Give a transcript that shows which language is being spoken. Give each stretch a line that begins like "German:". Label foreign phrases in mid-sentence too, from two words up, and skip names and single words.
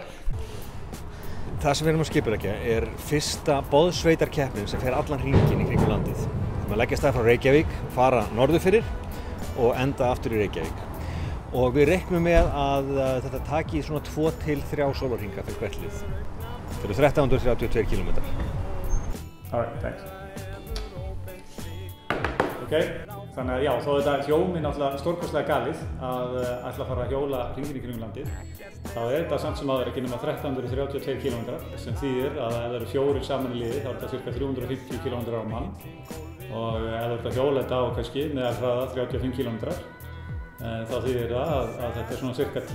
Icelandic: Það sem við erum að skipuleggja er fyrsta boðsveitarkeppnin sem fer allan hringinn í kringum landið. Við erum að leggja stað frá Reykjavík, fara norður fyrir og enda aftur í Reykjavík. Og við reiknum með að þetta taki svona 2 til 3 sólarhringa fyrir hvert lið. Þetta eru 1332 km.
English: All right, thanks. Okay.
Icelandic: Þannig að já, þó þetta hljómi náttúrulega stórkostlega galið að ætla að fara að hjóla hringinn í kringum landið, þá er þetta samt sem áður ekki nema 1332 km sem þýðir að ef það eru 4 saman í liði þá er þetta ca. 350 km á mann og ef það er að hjóla þetta á kannski meðalhraða 35 km þá þýðir það að þetta er svona ca.